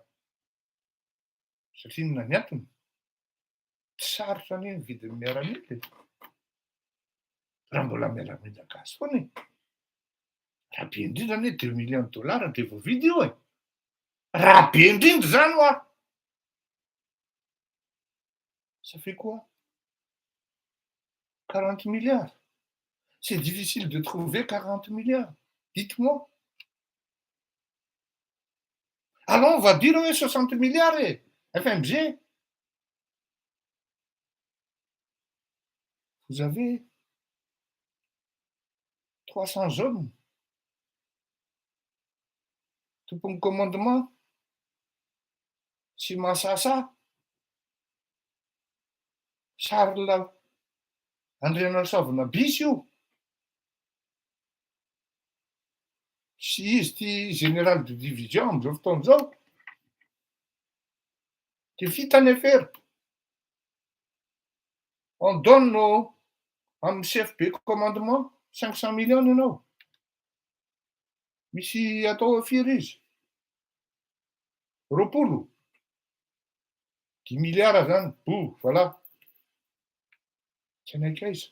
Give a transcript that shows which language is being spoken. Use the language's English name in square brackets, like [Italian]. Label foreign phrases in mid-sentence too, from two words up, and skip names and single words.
[Malagasy] Satria inona ny antony? Tsy sarotra anie ny vidin'ny miaramila e. Raha mbola miaramila gasy foana e. Raha be indrindra anie $2 millions de vao vidy io e. Raha be indrindra zany ho a. [French] Ça fait quoi? 40 milliards. C'est difficile de trouver 40 milliards. Dites-moi. Alors on va dire oui, 60 milliards et FMG. Vous avez 300 hommes. Tout pour le commandement. [Malagasy] Simasasa. Charles Andrianasavona bisy io. Sy izy ty [French] général de division [Malagasy] am'izao fotoana zao. De fitany affaire. [French] On donne [Malagasy] amin'ny chef be commandement 500 millions ianao. Misy atao firy izy? Roapolo. 10 milliards zany. Voilà. Tsy anaiky aiza.